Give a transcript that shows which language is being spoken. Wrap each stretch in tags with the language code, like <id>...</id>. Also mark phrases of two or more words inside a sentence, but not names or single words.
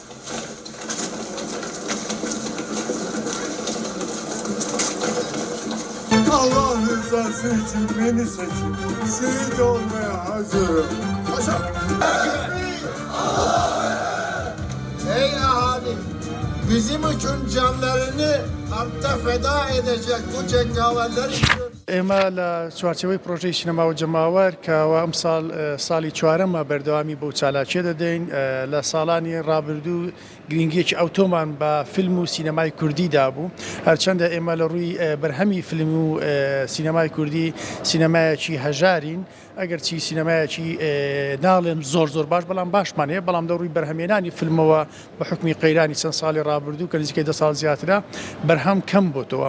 <tr>Allah rızası için beni seçin. Şehit olmaya hazırım. Paşa. Ey ahali! Bizim için canlarını harpta feda edecek bu cengaverler için</tr> <ckb>ئێمە لە چوارچەوەی پرۆژەی سینەما و جەماوەر کەەوە ئەم ساڵی چوارەمە بەردەوامی بۆ چالاکیە دەدەین. لە ساڵانی ڕابردوو گرنگیەکی ئەوتۆمان بە فیلم و سینەمای کوردیدا بوو. هەرچەندە ئێمە لە ڕووی بەرهەمی فیلم و سینەمای کوردی سینەمایەکی هەژارین، ئەگەرچی سینەمایەکی ناڵێم زۆر باش بەڵام باشمانەیە، بەڵام دە ڕووی بەرهەمێنانی فیلمەوە بە حکمی قەیرانی چەند ساڵی ڕابردوو کە نزیکەی 10 ساڵ زیاترە بەرهەم کەم بۆتەوە.</ckb>